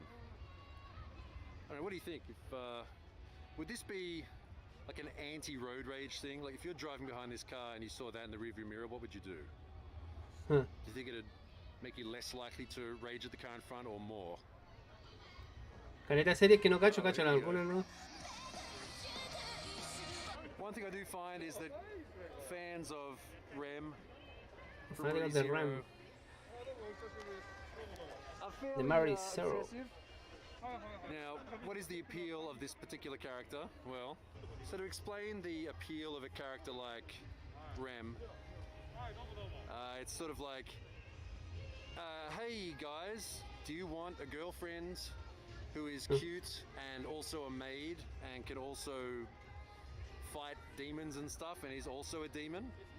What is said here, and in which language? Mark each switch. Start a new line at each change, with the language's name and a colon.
English: I don't know, what do you think? Would this be like an anti-road rage thing? Like if you're driving behind this car and you saw that in the rearview mirror, what would you do? Huh. Do you think it'd make you less likely to rage at the car in front or more?
Spanish: Caleta series que no cacho algunas, ¿no?
English: One thing I do find is that fans of Rem,
Spanish: Fanáticos de Ram.
English: The Mary Zero. Now, what is the appeal of this particular character? Well, so to explain the appeal of a character like Rem, it's sort of like, hey guys, do you want a girlfriend who is cute and also a maid and can also fight demons and stuff and is also a demon?